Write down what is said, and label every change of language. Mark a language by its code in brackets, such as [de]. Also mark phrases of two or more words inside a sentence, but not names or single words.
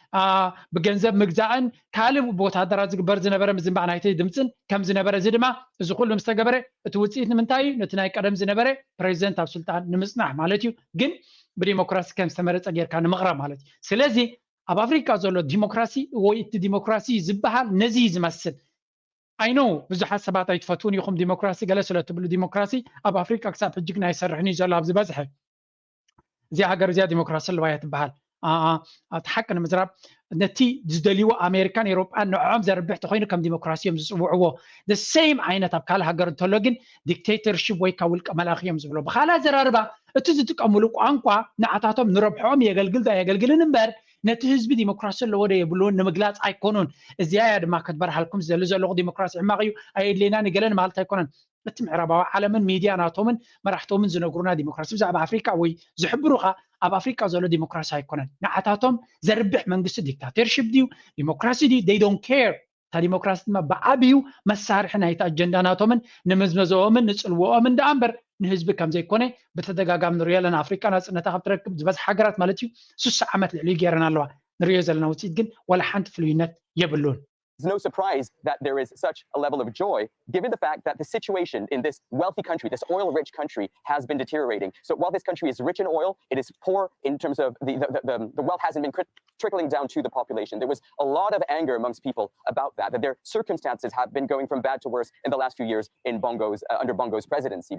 [ti] ብገንዘብ ምግዛእን ካልእ ብወታደራት ዝግበር ዝነበረ ምዝንባዕ ናይቲ ድምፅን ከም ዝነበረ እዚ ድማ እዚ ኩሉ ምስ ተገበረ እቲ ውፅኢት ንምንታይ እዩ ነቲ ናይ ቀደም ዝነበረ ፕሬዚደንት ኣብ ስልጣን ንምጽናሕ ማለት እዩ ግን ብዲሞክራሲ ከም ዝተመረፀ ጌርካ ንምቕራብ ማለት እዩ ስለዚ ኣብ ኣፍሪካ ዘሎ ዲሞክራሲ ወይ እቲ ዲሞክራሲ ዝበሃል ነዚ ዝመስል [en] I know [ti] ብዙሓት ሰባት ኣይትፈትውን ኢኹም ዲሞክራሲ ገለ ስለ ትብሉ ዲሞክራሲ ኣብ ኣፍሪካ ክሳብ ሕጂ ናይ ሰርሕኒ ዘሎ ኣብ ዝበዝሐ እዚ ሃገር እዚኣ ዲሞክራሲ ኣለዋ እያ ትበሃል እቲ ሓቂ ንምዝራብ ነቲ ዝደልይዎ ኣሜሪካን ኤውሮጳን ንዕኦም ዘርብሕ ተኮይኑ ከም ዲሞክራሲ እዮም ዝፅውዕዎ [en] the same [ti] ዓይነት ኣብ ካልእ ሃገር እንተሎ ግን ዲክቴተርሺፕ ወይ ካብ ውልቀ መላኺ እዮም ዝብሎ ብካልእ ኣዘራርባ እቲ ዝጥቀምሉ ቋንቋ ንዓታቶም ንረብሖም የገልግል የገልግልን እምበር ነቲ ህዝቢ ዲሞክራሲ ኣለዎ ዶ የብሉን ንምግላጽ ኣይኮኑን እዚኣ ያ ድማ ክትበርሃልኩም ዘለኹ ዲሞክራሲ ሕማቕ እዩ ኣየድለና ንገለን ማለት ኣይኮነን እቲ ምዕራባዊ ዓለምን ሚድያ ናቶምን መራሕቶምን ዝነግሩና ዲሞክራሲ ብዛዕባ ኣፍሪካ ወይ ዝሕብሩኻ ኣብ ኣፍሪካ ዘሎ ዲሞክራሲ ኣይኮነን ንዓታቶም ዘርብሕ መንግስቲ ዲክታተርሺፕ ድዩ ዲሞክራሲ ድዩ [en] they don't care [ti] ta ዲሞክራሲ ድማ ብዓብዩ መሳርሒ ናይቲ ኣጀንዳ ናቶምን ንምዝመዘኦምን ንጽልዎኦምን ዳኣምበር ንህዝቢ ከም ዘይኮነ በተደጋጋሚ ንሪኦ ኣለና ኣፍሪካ ናጽነታ ካብ ትረክብ ዝበዝሕ ሃገራት ማለት እዩ 60 ዓመት ልዕሊ ገይረን ኣለዋ ንሪኦ ዘለና ውፅኢት ግን ወላ ሓንቲ ፍሉይነት የብሉን [en] It's no surprise that there is such a level of joy, given the fact that the situation in this wealthy country, this oil-rich country, has been deteriorating. So while this country is rich in oil, it is poor in terms of the wealth hasn't been trickling down to the population. There was a lot of anger amongst people about that their circumstances have been going from bad to worse in the last few years in under Bongo's presidency.